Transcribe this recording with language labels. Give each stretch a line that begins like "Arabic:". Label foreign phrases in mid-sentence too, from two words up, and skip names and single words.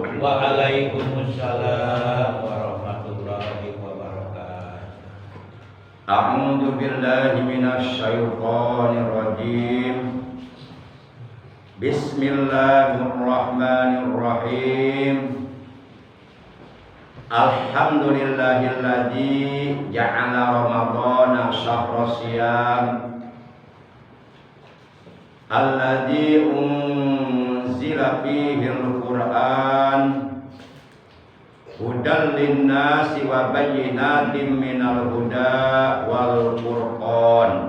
Arabic: وعليكم السلام ورحمة الله وبركاته. أعوذ بالله من الشيطان الرجيم. بسم الله الرحمن الرحيم. الحمد لله الذي جعل رمضان شهر الصيام الذي أنزل فيه القرآن هدى للناس وبينات من الهدى والفرقان.